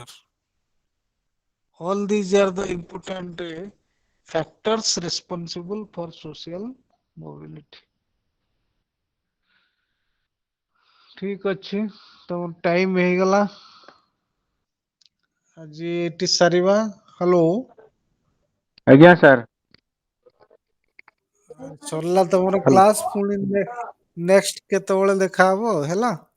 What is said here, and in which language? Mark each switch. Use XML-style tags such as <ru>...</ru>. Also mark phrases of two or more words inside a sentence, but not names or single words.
<en>All these are the important factors responsible for social mobility.</en> <or>ଠିକ ଅଛି, ତମ ଟାଇମ ହେଇଗଲା, ଆଜି ଏଠି ସାରିବା। ହ୍ୟାଲୋ, ଆଜ୍ଞା ସାର୍। ସରିଲା ତମର ହ୍ୟାଲୋ। କ୍ଲାସ, ପୁଣି ନେକ୍ସଟ କେତେବେଳେ ଦେଖାହବ ହେଲା।</or>